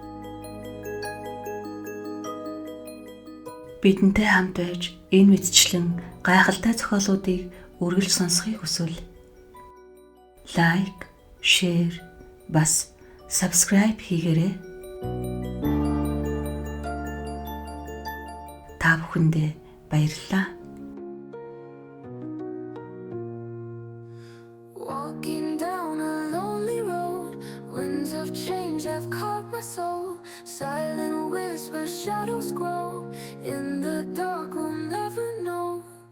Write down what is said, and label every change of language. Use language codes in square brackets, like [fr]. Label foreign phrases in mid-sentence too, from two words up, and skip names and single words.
[mn] Бидэнтэй хамт байж энэ мэдчлэн гайхалтай зохиолуудыг үргэлж сонсохыг хүсвэл лайк, шеэр, бас subscribe хийгээрэй. Та бүхэндээ баярлалаа. [en] Walking down a lonely road, winds of change have caught my soul. Silent whispers, shadows grow. In the dark, we'll never know.